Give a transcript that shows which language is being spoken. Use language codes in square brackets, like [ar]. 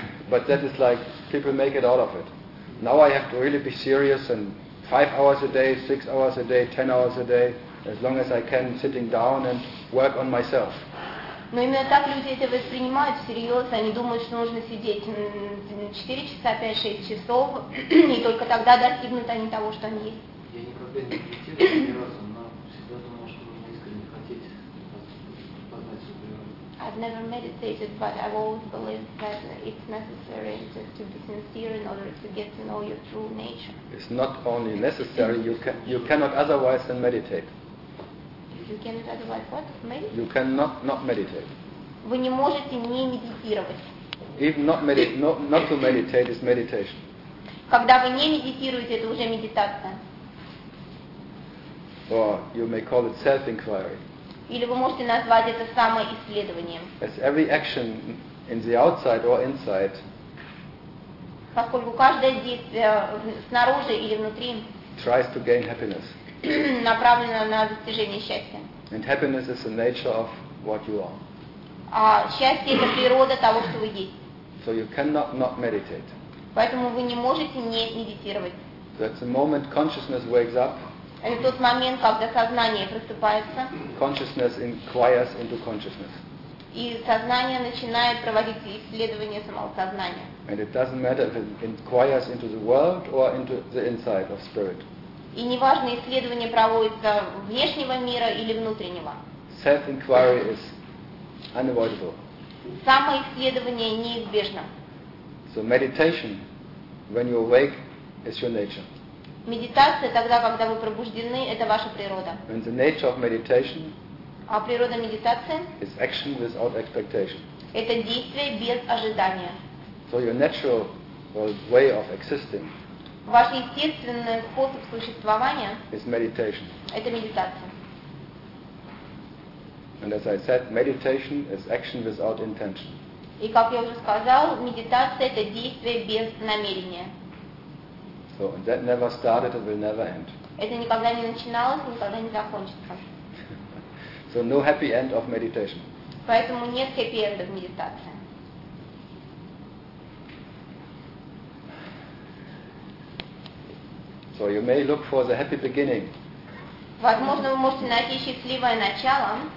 [en] But that is like people make it out of it. Now I have to really be serious and 5 hours a day, 6 hours a day, 10 hours a day, as long as I can, sitting down and work on myself. [ru] Но именно так люди это воспринимают всерьез, они думают, что нужно сидеть 4 часа, 5-6 часов, и только тогда достигнут они того, что они есть. Я никогда не медитировал ни разу, но всегда думал, что нужно искренне хотеть познать Супрему. [en] I've never meditated, but I've always believed that it's necessary to be sincere in order to get to know your true nature. It's not only necessary, you cannot otherwise than meditate. You cannot not meditate. [ru] Вы не можете не медитировать. [en] Even not to meditate is meditation. [ru] Когда вы не медитируете, это уже медитация. [en] Or you may call it self-inquiry. [ru] Или вы можете назвать это самоисследованием. [en] As every action in the outside or inside. [ru] Поскольку каждое действие снаружи или внутри. [en] Tries to gain happiness. [ru] Направлена на достижение счастья. [en] And happiness is the nature of what you are. [ru] А счастье это природа того, что вы есть. [en] So you cannot not meditate. [ru] Поэтому вы не можете не медитировать. [en] That's the moment consciousness wakes up. [ru] Это тот момент, когда сознание просыпается. [en] Consciousness inquires into consciousness. [ru] И сознание начинает проводить исследование самого сознания. [en] And it doesn't matter if it inquires into the world or into the inside of spirit. [ru] И неважно, исследование проводится внешнего мира или внутреннего. [en] Self-inquiry is unavoidable. [ru] Самоисследование неизбежно. [en] So meditation, when you awake, is your nature. [ru] Медитация тогда, когда вы пробуждены, это ваша природа. [en] And the nature of meditation, [ru] а природа медитации, [en] is action without expectation. [ru] Это действие без ожидания. [en] So your natural way of existing. [ru] Ваш естественный способ существования [en] is meditation. [ru] Это медитация. [en] And as I said, meditation is action without intention. [ru] И как я уже сказал, медитация это действие без намерения. [en] So that never started and will never end. [ru] Это никогда не начиналось и никогда не закончится. [en] So no happy end of meditation. [ru] Поэтому нет хэппи-энда в медитации. [en] So you may look for the happy beginning. [ru] Возможно, вы можете найти счастливое начало.